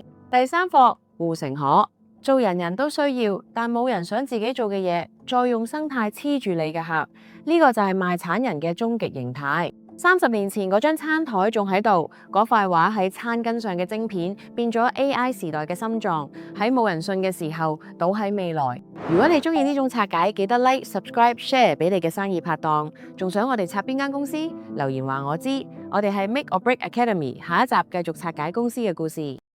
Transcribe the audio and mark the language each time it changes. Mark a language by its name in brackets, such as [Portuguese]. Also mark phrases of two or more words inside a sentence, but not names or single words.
[Cantonese] 第三課，護城河，做人人都需要，但冇人想自己做嘅嘢，再用生態黐住你嘅客，呢個就係賣橙人嘅終極形態。30年前嗰張餐台仲喺度，嗰塊畫喺餐巾上嘅晶片變咗 AI 時代嘅心臟，喺冇人信嘅時候倒喺未來。如果你中意呢種拆解，記得 [English] like、subscribe、share [Cantonese] 俾你嘅生意拍檔。仲想我哋拆邊間公司？留言話我知。我哋係 Make or Break Academy，下一集繼續拆解公司嘅故事。